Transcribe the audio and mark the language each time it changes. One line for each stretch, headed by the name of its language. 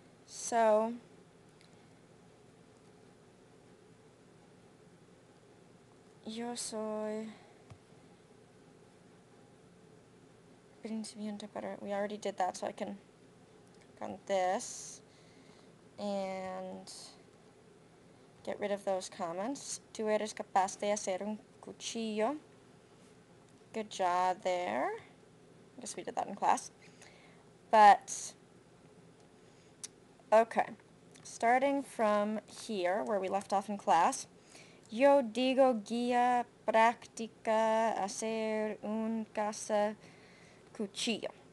English: So,
Spanish: yo soy principiante para,
English: we already did that, so I can click on this and get rid of those comments.
Spanish: Tú eres capaz de hacer un cuchillo.
English: Good job there. I guess we did that in class. But, okay, starting from here, where we left off in class,
Spanish: yo digo guía práctica hacer un casa cuchillo.